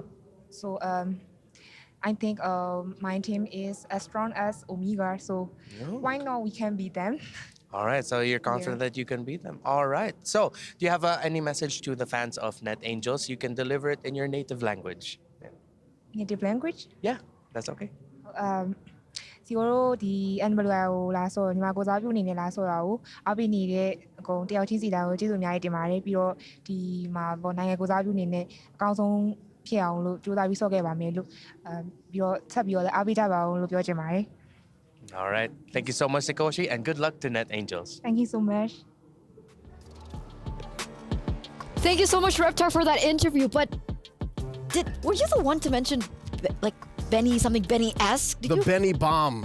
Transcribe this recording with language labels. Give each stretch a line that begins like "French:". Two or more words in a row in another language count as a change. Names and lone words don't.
English: So I think my team is as strong as Omega. So why not we can beat them? All right, so you're confident that you can beat them. All right. So, do you have any message to the fans of Net Angels? You can deliver it in your native language. Native language? Yeah, that's okay.
Burmese: စီတို့ဒီ MWI ကိုလာဆိုညီမကိုစားပြုအနေနဲ့လာဆိုတာကိုအားပေးနေတဲ့အကုန်တယောက်ချင်းစီတိုင်းကိုကျေးဇူးအများကြီးတင်ပါတယ်ပြီးတော့ဒီမှာပေါ့နိုင်ငံကိုစားပြုအနေနဲ့အကောင်းဆုံးဖြစ်အောင်လို့ကြိုးစားပြီးဆော့ခဲ့ပါမယ်လို့ပြီးတော့ဆက်ပြီးတော့လည်းအားပေးကြပါအောင်လို့ပြောချင်ပါတယ်
English: All right. Thank you so much, Sakoshi, and good luck to Net Angels. Thank you so much. Thank you so much, Reptar, for that interview. But were you the one to mention like Benny something Benny-esque? The Benny bomb.